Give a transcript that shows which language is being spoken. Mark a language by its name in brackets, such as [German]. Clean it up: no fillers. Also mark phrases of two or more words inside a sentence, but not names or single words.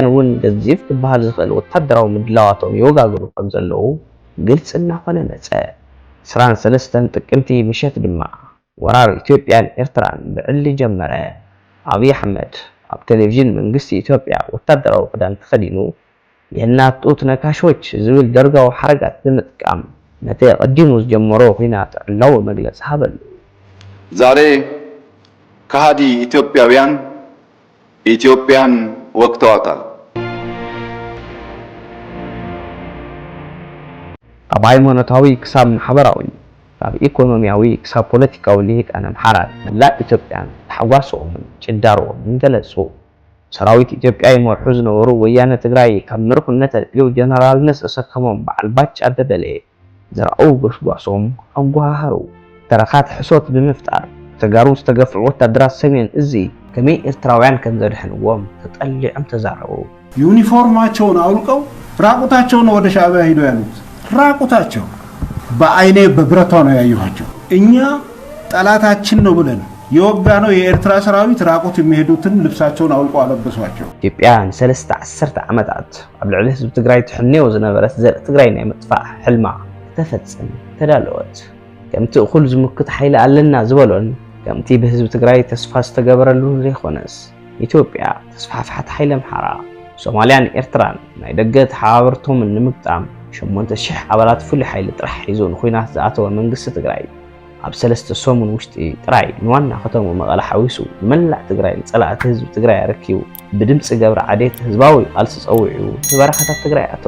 [Tigrinya] እውን ገዚፍ ክበሃል ዝኽእል ወታደራዊ ምድላዋቶም ይወጋግሩ ከም ዘለዉ ግልጽ እናኾነ መጸ 23 ጥቅምቲ ምሸት ድማ ወራር ኢትዮጵያን ኤርትራን ብዕሊ ጀመረ አብይ አሕመድ ኣብ ቴሌቪዥን መንግስቲ ኢትዮጵያ ወታደራዊ ክዳን ተኸዲኑ [Amharic] የእናት ጡት ነካሾች [Tigrinya] ዝብል ደርጋው ሓረጋት ብምጥቃም ነቲ ቀዲሙ ዝጀመሮ ኩናት ዕላው መግለጽ ሃበሉ [Amharic] ዛሬ ከሃዲ ኢትዮጵያውያን ኢትዮጵያን ወቅተዋታል [Tigrinya] ኣብ ሃይማኖታዊ ክሳብ ማሕበራዊ ካብ ኢኮኖሚያዊ ክሳብ ፖለቲካዊ ልሂቃን ኣምሓራን መላእ ኢትዮጵያን ተሓጓሶም ጭዳሮም እንደለጹ ሰራዊት ኢትዮጵያ ይመርሑ ዝነበሩ ወያነ ትግራይ ካብ ምርኩነት ልዩ ጀነራልነት ዝተሰከሞም በዓል ባጫ ደበሌ ዘርአው ግስጓሶም ኣጓሃሩ ተረኻት ሕሶት ብምፍጣር ተጋሩ ዝተገፍዑ ወታደራት ሰሜን እዚ ከመይ ኤርትራውያን ከም ዘድሕንዎም ተጠሊዖም ተዛረቡ [Amharic] ዩኒፎርማቸውን አውልቀው ራቁታቸውን ወደ ሻዕቢያ ሄዱ ያሉት ራቁታቸው በአይኔ በብረቷ ነው ያዩዋቸው እኛ ጠላታችን ነው ብለን የወጋነው የኤርትራ ሰራዊት ራቁት የሚሄዱትን ልብሳቸውን አውልቀው አለበሷቸው [Tigrinya] ኢትዮጵያ ንሰለስተ 10 ዓመታት ኣብ ልዕሊ ህዝቢ ትግራይ ትሕነዮ ዝነበረት ዘርኢ ትግራይ ናይ ምጥፋእ ሕልማ ተፈጽም ተዳለወት ከምቲ እኹል ዝምክት ሓይሊ ኣለና ዝበሎን ከምቲ ብህዝቢ ትግራይ ተስፋ ዝተገበረሉን ዘይኾነስ ኢትዮጵያ ተስፋፍሓት ሓይሊ ኣምሓራ ሶማልያን ኤርትራን ናይ ደገ ተሓባበርቶም ንምግጣም 8000 ኣባላት ፍሉይ ሓይሊ ጥራሕ ሒዙ ንኹናት ዝኣተወ መንግስቲ ትግራይ ኣብ 3 ሰሙን ውሽጢ ጥራይ ንዋና ከተማ መቐለ ሓዊሱ ንመላእ ትግራይ ንጸላእቲ ህዝቢ ትግራይ ረኪቡ ብድምፂ ገብረ ዓዴት ህዝባዊ ቃልሲ ጸዊዑ ንበረኻታት ትግራይ ኣተወ